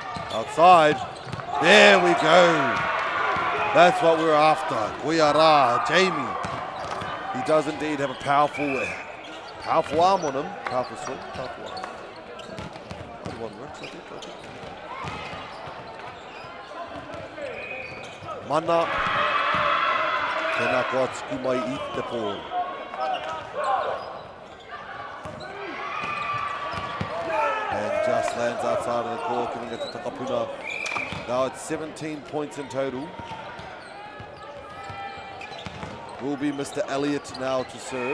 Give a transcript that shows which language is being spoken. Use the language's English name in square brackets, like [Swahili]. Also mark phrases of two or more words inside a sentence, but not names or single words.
[English] Outside. There we go. That's what we're after. Koiara, Jamie. He does indeed have a powerful arm on him. Powerful swing, powerful arm. Only one works, I think. Mana. [Māori] Tēnā koa tuku mai I te pō. [English] And just lands outside of the court, giving it to Takapuna. Now it's 17 points in total. Will be Mr. Elliott now to serve.